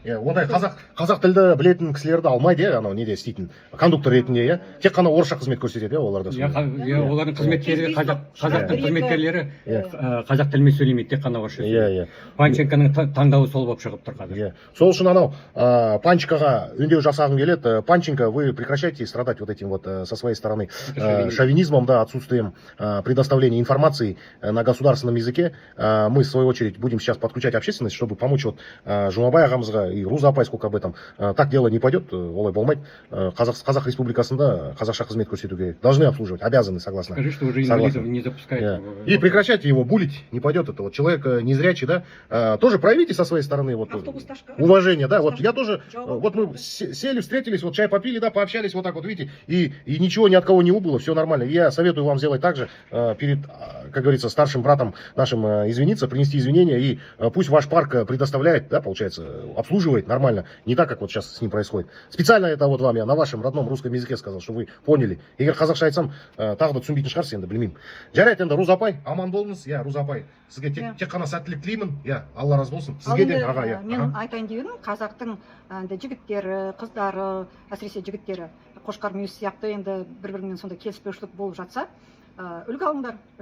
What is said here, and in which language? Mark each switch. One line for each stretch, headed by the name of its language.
Kazakh: Ондай қазақ тілді білетін кісілерді алмайды, анау неде істейтін кондуктор ретінде, тек қана орысша қызмет көрсетеді, оларда. Олардың қызметкерлері, қазақтың қызметкерлері қазақ тілімен сөйлемейді, тек қана орысша. Панченконың таңдауы сол болып шығып тұр қазір. Сол үшін анау Панченкоға үндеу жасағым келеді.
Russian: Панченко, вы прекращайте страдать вот этим вот со своей стороны шовинизмом, да, отсутствием предоставления информации на государственном языке. Мы, в свою очередь, будем сейчас подключать общественность, чтобы помочь Жұмабай ағамызға и Руза апай, сколько об этом. Так дело не пойдет,
Kazakh: олай болмайды. Қазақ республикасында қазақша қызмет көрсетуге
Russian: должны обслуживать, обязаны, согласно. Скажи, что уже инвалидов не запускают. И прекращайте его булить, не пойдет это. Вот человек незрячий, да, тоже проявите со своей стороны уважение, да. Вот я тоже, вот мы сели, встретились, вот чай попили, да, пообщались, вот так вот, видите, и ничего ни от кого не убыло, все нормально. Я советую вам сделать так же перед, как говорится, старшим братом нашим извиниться, принести извинения, и пусть ваш парк предоставляет, да, получается, обслуживает нормально, не так, как вот сейчас с ним происходит. Специально это вот вам я на вашем родном русском языке сказал, чтобы вы поняли.
Kazakh: Егер қазақша айтсам, тағы да түсінбейтін шығарсыз, енді білмеймін. Жарайды, енді Руза апай, аман болыңыз, Руза апай, сізге тек қана сәттілік тілеймін, Алла разы болсын. Сізге де, аға, мен айтайын дегенім, қазақтың жігіттері, қыздары, әсіресе жігіттері, Қошқар Мүйіз сияқты енді бір-бірімен сондай келіспеушілік болып жатса, үлгі алыңдар.